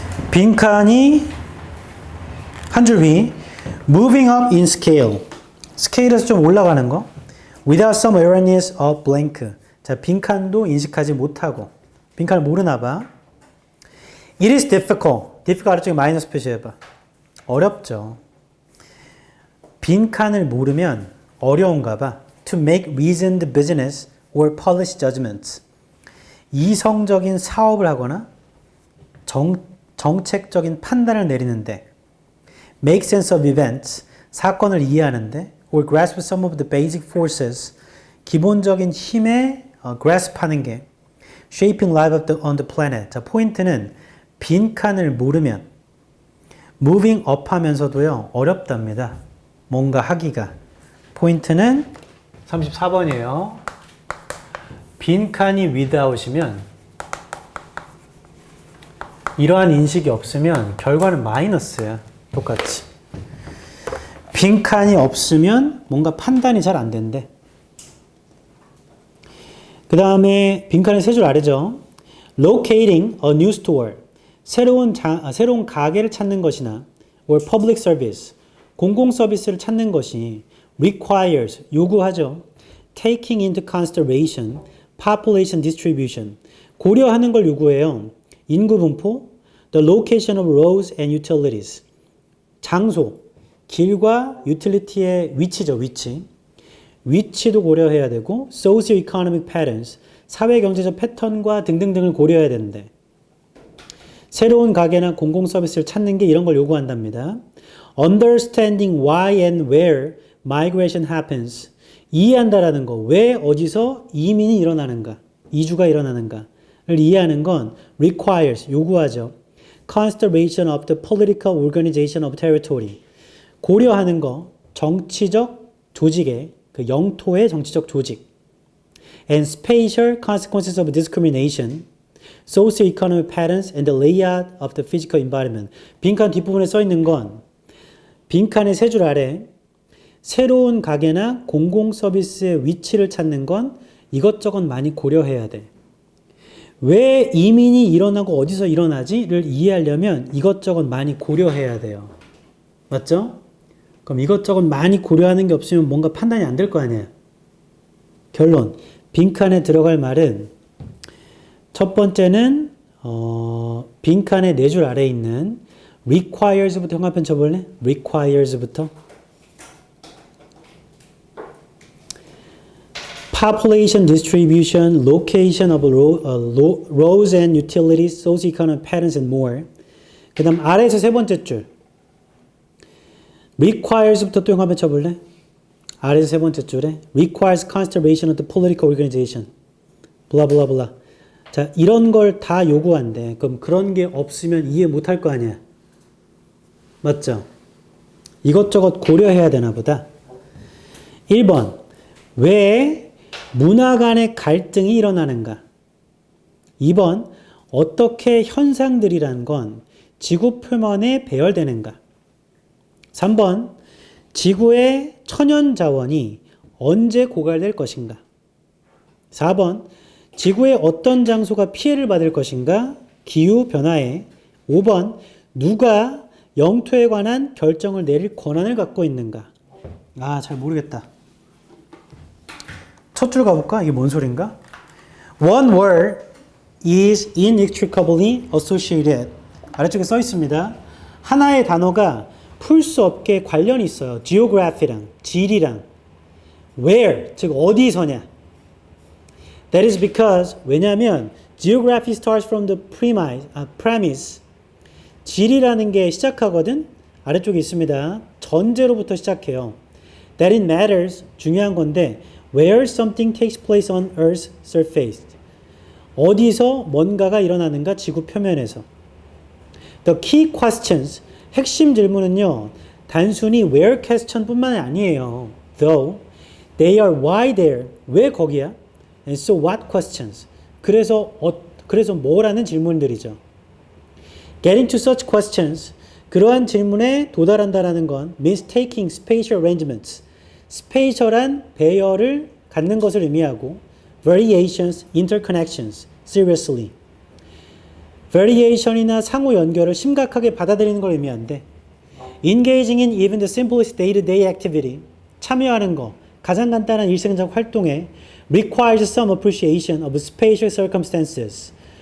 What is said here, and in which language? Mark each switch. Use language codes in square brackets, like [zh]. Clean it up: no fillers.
[ko] 빈칸이 한 줄 위 [en] moving up in scale [ko] 스케일에서 좀 올라가는 거 [en] without some awareness of blank [ko] 자 빈칸도 인식하지 못하고 빈칸을 모르나 봐 [en] it is difficult [ko] 아래쪽에 마이너스 표시해봐 어렵죠 빈칸을 모르면 어려운가 봐 [en] to make reasoned business or policy judgments [ko] 이성적인 사업을 하거나 정책적인 판단을 내리는데 [en] make sense of events, [ko] 사건을 이해하는데 [en] or grasp some of the basic forces, [ko] 기본적인 힘에 grasp하는 게 [en] shaping life on the planet. [ko] 자, 포인트는 빈칸을 모르면 moving up 하면서도요, 어렵답니다. 뭔가 하기가. 포인트는 34번이에요. 빈칸이 without이면 이러한 인식이 없으면 결과는 마이너스야. 똑같이. 빈칸이 없으면 뭔가 판단이 잘 안 된대. 그 다음에 빈칸의 세 줄 아래죠. [en] Locating a new store. [ko] 새로운 가게를 찾는 것이나 [en] or public service. [ko] 공공 서비스를 찾는 것이 [en] requires. [ko] 요구하죠. [en] Taking into consideration population distribution. [ko] 고려하는 걸 요구해요. 인구 분포, [en] the location of roads and utilities. [ko] 장소, 길과 유틸리티의 위치죠, 위치. 위치도 고려해야 되고, [en] socio-economic patterns, [ko] 사회 경제적 패턴과 등등등을 고려해야 되는데, 새로운 가게나 공공 서비스를 찾는 게 이런 걸 요구한답니다. [en] Understanding why and where migration happens. [ko] 이해한다라는 거, 왜 어디서 이민이 일어나는가, 이주가 일어나는가. 를 이해하는 건 [en] requires, [ko] 요구하죠. [en] Consideration of the political organization of territory. [ko] 고려하는 거, 정치적 조직의, 그 영토의 정치적 조직. [en] And spatial consequences of discrimination, socio-economic patterns and the layout of the physical environment. [ko] 빈칸 뒷부분에 써 있는 건 빈칸의 세 줄 아래 새로운 가게나 공공 서비스의 위치를 찾는 건 이것저것 많이 고려해야 돼. 왜 이민이 일어나고 어디서 일어나지를 이해하려면 이것저것 많이 고려해야 돼요. 맞죠? 그럼 이것저것 많이 고려하는 게 없으면 뭔가 판단이 안 될 거 아니에요. 결론. 빈칸에 들어갈 말은 첫 번째는 빈칸의 네 줄 아래에 있는 requires부터 형광펜 쳐볼래? [en] requires부터 population distribution, location of roads and utilities, socio-economic patterns and more. [ko] 그 다음 아래에서 세 번째 줄 requires부터 또 한번 쳐볼래? 아래에서 세 번째 줄에 [en] requires consideration of the political organization. [ko] blah blah blah. 자, 이런 걸 다 요구한대. 그럼 그런 게 없으면 이해 못할 거 아니야. 맞죠? 이것저것 고려해야 되나 보다. 1번. 왜 문화 간의 갈등이 일어나는가? 2번, 어떻게 현상들이란 건 지구 표면에 배열되는가? 3번, 지구의 천연 자원이 언제 고갈될 것인가? 4번, 지구의 어떤 장소가 피해를 받을 것인가? 기후 변화에. 5번, 누가 영토에 관한 결정을 내릴 권한을 갖고 있는가? 아, 잘 모르겠다. 첫 줄 가볼까? 이게 뭔 소린가? [en] One word is inextricably associated. [ko] 아래쪽에 써 있습니다. 하나의 단어가 풀 수 없게 관련이 있어요. geography랑, 지리랑. Where, 즉 어디서냐. [en] That is because, [ko] 왜냐하면 [en] geography starts from the premise [ko] 질이라는 게 시작하거든. 아래쪽에 있습니다. 전제로부터 시작해요. [en] That it matters, [ko] 중요한 건데 [en] where something takes place on Earth's surface. [ko] 어디서 뭔가가 일어나는가 지구 표면에서. [en] The key questions, [ko] 핵심 질문은요. 단순히 where question 뿐만 아니에요. [en] Though they are why there, [ko] 왜 거기야? [en] And so what questions. [ko] 그래서 뭐라는 질문들이죠. [en] Getting to such questions, [ko] 그러한 질문에 도달한다라는 건 [en] means taking spatial arrangements, [ko] 스페이셜한 배열을 갖는 것을 의미하고 [en] variations, interconnections, seriously. [ko] variation이나 상호 연결을 심각하게 받아들이는 걸 의미하는데 [en] engaging in even the simplest day-to-day activity, [ko] 참여하는 거, 가장 간단한 일상적 활동에 [en] requires some appreciation of spatial circumstances.